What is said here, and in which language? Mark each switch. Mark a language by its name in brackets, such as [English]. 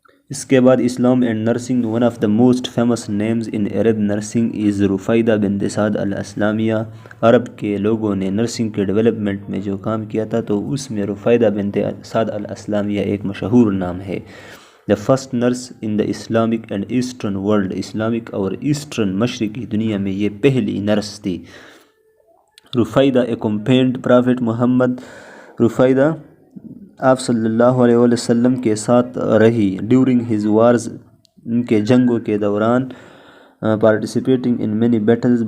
[Urdu] اس کے بعد اسلام and nursing. [English] One of the most famous names in Arab nursing is رفیدہ بنت سعد الاسلامیہ. [Urdu] عرب کے لوگوں نے نرسنگ کے ڈیولپمنٹ میں جو کام کیا تھا تو اس میں رفیدہ بنت سعد الاسلامیہ ایک مشہور نام ہے. [English] The first nurse in the Islamic and eastern world. [Urdu] Islamic اور ایسٹرن مشرقی دنیا میں یہ پہلی نرس تھی. [English] رفیدہ accompanied prophet محمد. [Urdu] رفیدہ آپ صلی اللہ علیہ وسلم کے ساتھ رہی [English] During his wars. [Urdu] ان کے جنگوں کے دوران [English] Participating in many battles.